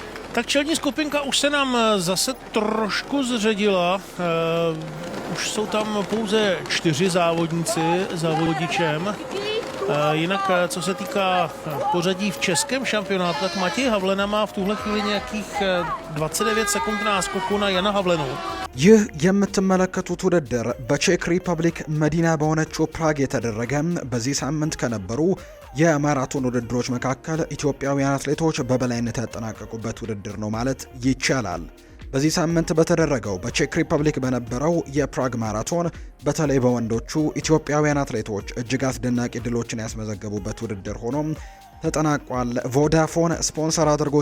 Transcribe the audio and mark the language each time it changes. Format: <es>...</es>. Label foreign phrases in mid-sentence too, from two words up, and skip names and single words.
<cs>Tak čelní skupinka už se nám zase trošku zředila. Už jsou tam pouze 4 závodníci za vodičem. Jinak, co se týká pořadí v českém šampionátu, tak Matěj Havlena má v tuhle chvíli nějakých 29 sekund náskoku na Jana Havlenu.</cs> <am>ይህ የምትመለከቱት ውድድር በቼክ ሪፐብሊክ መዲና በሆነችው ፕራግ የተደረገ በዚህ ሳምንት ከነበሩ የማራቶን ውድድሮች መካከል ኢትዮጵያውያን አትሌቶች በበላይነት ያጠናቀቁበት ውድድር ነው ማለት ይቻላል። በዚህ ሳምንት በተደረገው በቼክ ሪፐብሊክ በነበረው የፕራግ ማራቶን በተለይ በወንዶቹ ኢትዮጵያውያን አትሌቶች እጅግ አስደናቂ ድሎችን ያስመዘገቡበት ውድድር ሆኖ ተጠናቋል። ቮዳፎን ስፖንሰር አድርጎት</am>